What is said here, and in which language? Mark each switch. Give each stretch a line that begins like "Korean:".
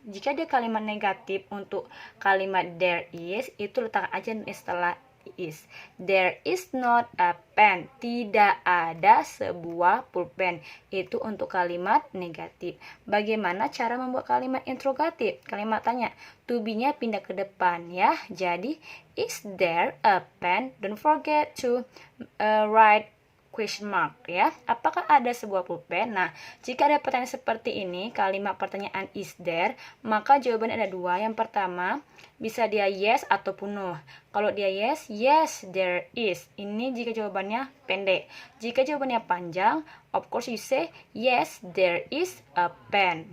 Indonesian: Jika dia kalimat negatif untuk kalimat there is, itu letak aja setelah is.
English: There is not a pen.
Indonesian: Tidak ada sebuah pulpen. Itu untuk kalimat negatif. Bagaimana cara membuat kalimat interrogatif? Kalimat tanya. To be-nya pindah ke depan ya. Jadi
English: is there a pen? Don't forget to write question mark ya.
Indonesian: Apakah ada sebuah pulpen? Nah, jika ada pertanyaan seperti ini, kalimat pertanyaan is there, maka jawabannya ada dua. Yang pertama, bisa dia yes ataupun no. Kalau dia yes,
English: yes there is.
Indonesian: Ini jika jawabannya pendek. Jika jawabannya panjang,
English: of course you say yes there is a pen.